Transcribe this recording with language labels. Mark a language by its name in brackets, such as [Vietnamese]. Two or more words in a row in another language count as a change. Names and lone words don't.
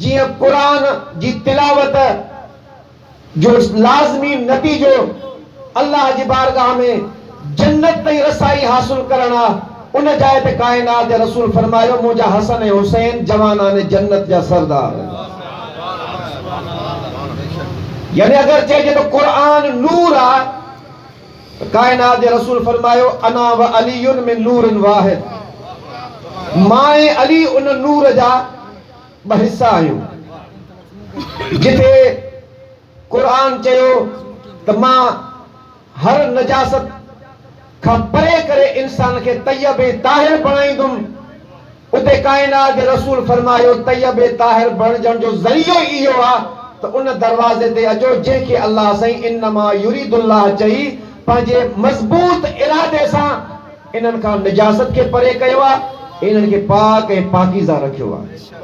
[Sindhi] जीअं क़ुरान जी तिलावत जो लाज़मी नतीजो अल्लाह जी बारगाह में जन्नत ताईं रसाई हासिल करण आहे, उन जाइ ते काइनात जे रसूल फरमायो, मुंहिंजा हसन ऐं हुसैन जवानान जन्नत जा सरदार। यानी अगर चइजे तो कुरान नूर आहे, कायनात जे रसूल फरमायो, [Arabic] أنا وعلي من نور واحد, [Sindhi] मां ऐं अली उन नूर जा ॿ हिस्सा आहियूं। जिथे कुरान चयो त मां हर नजासत खां परे करे इंसान खे तय्यब ताहिर बणाईंदुमि, उते कायनात जे रसूल फरमायो तय्यब ताहिर बणजण जो ज़रियो इहो आहे त उन दरवाज़े ते अचो जंहिंखे अल्लाह साईं [Arabic] إنما يريد الله [Sindhi] चई पंहिंजे मज़बूत इरादे सां इन्हनि खां निजासत खे परे कयो आहे, इन्हनि खे पाक ऐं पाकीज़ा रखियो आहे।